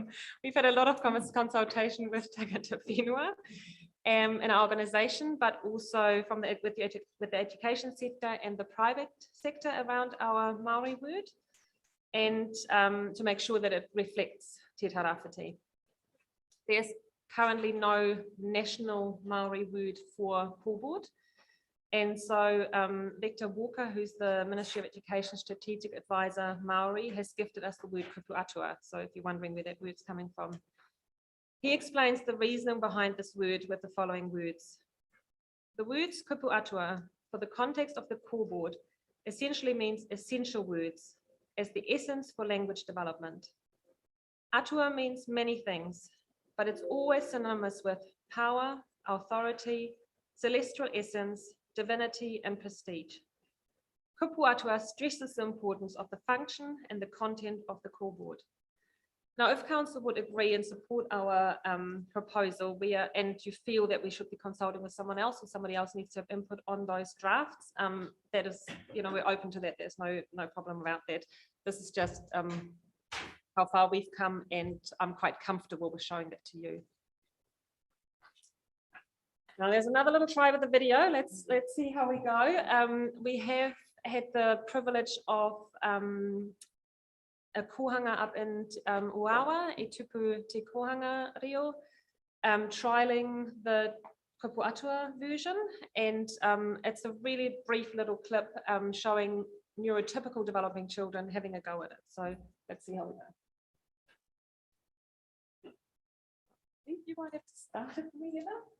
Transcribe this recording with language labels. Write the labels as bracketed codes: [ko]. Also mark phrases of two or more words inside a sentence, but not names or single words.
[en] We've had a lot of consultation with [mi] Tagata Whenua [en] in our organisation, but also from with the education sector and the private sector around our Māori word, and to make sure that it reflects Te Rāwhiti. There's currently no national Māori word for call board. And so Victor Walker, who's the Ministry of Education Strategic Advisor Māori, has gifted us the word [mi] kupu atua. [en] So if you're wondering where that word's coming from, he explains the reasoning behind this word with the following words. The words [mi] kupu atua, [en] for the context of the call board, essentially means essential words as the essence for language development. Atua means many things, but it's always synonymous with power, authority, celestial essence, divinity, and prestige. [mi] Kupu atua [en] stresses the importance of the function and the content of the call board. Now, if council would agree and support our proposal, and you feel that we should be consulting with someone else, or somebody else needs to have input on those drafts, that is, we're open to that. There's no problem about that. This is just how far we've come, and I'm quite comfortable with showing that to you. Now, there's another little try with the video. Let's see how we go. We have had the privilege of a kohanga up in Uawa, e tupu te kohanga Rio, trialing the [mi] kupu atua [en] version, and it's a really brief little clip showing neurotypical developing children having a go at it. So let's see how we go. I think you might have to start it for me, Heather.